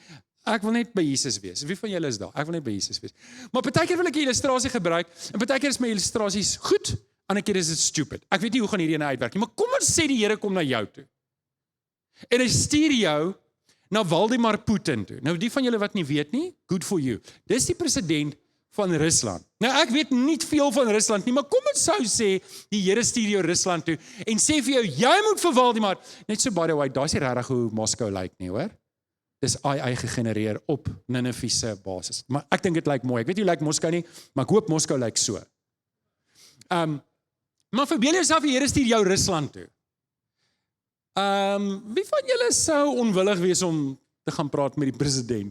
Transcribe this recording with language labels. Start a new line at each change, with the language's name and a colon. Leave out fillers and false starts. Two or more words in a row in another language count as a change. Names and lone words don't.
Afrikaans: Ek wil net by Jesus wees. Wie van julle is daar? Ek wil net by Jesus wees. Maar partykeer wil ek 'n illustrasie gebruik en partykeer is my illustrasies goed, ander keer is dit stupid. Ek weet nie hoe gaan hierdie ene uitwerk nie, maar kom ons sê die Here kom na jou toe. En hy stuur jou na Vladimir Putin toe. Nou die van julle wat nie weet nie,
English: good for you.
Afrikaans: Dis die president van Rusland. Nou ek weet nie veel van Rusland nie, maar kom ons sou sê, die Here stuur jou Rusland toe en sê vir jou, jy moet vir Vladimir, net so
English: by the way,
Afrikaans: daai is nie regtig hoe Moskou lyk nie, hoor. Dis AI gegenereer op Ninive se basis. Maar ek dink dit lyk mooi. Ek weet nie hoe lyk Moskou nie, maar ek hoop Moskou lyk so. Maar verbeel jouself die Here stuur jou Rusland toe. Wie van julle sou onwillig wees om te gaan praat met die president?